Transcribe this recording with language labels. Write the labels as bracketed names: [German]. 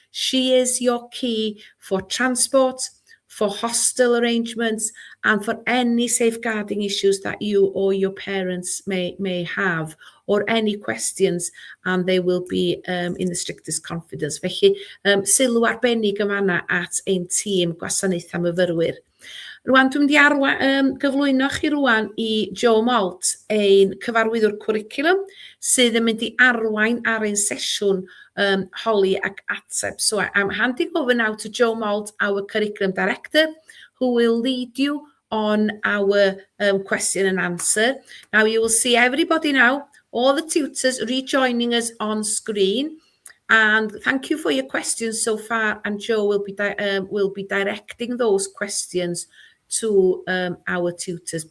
[English] She is your key for transport, for hostel arrangements, and for any safeguarding issues that you or your parents may have, or any questions, and they will be in the strictest confidence. [Welsh] Felly, sylw arbennig yma at ein tîm gwasanaethau myfyrwyr. Rwan, dwi'n mynd i gyflwyno chi rwan i Joe Malt, ein cyfarwyddwr cwricwlwm, sydd yn mynd i arwain ar ein sesiwn holi ac ateb. [English] So I'm handing over now to Joe Malt, our curriculum director, who will lead you on our question and answer. Now you will see everybody now, all the tutors rejoining us on screen. And thank you for your questions so far. And Joe will be directing those questions to our tutors.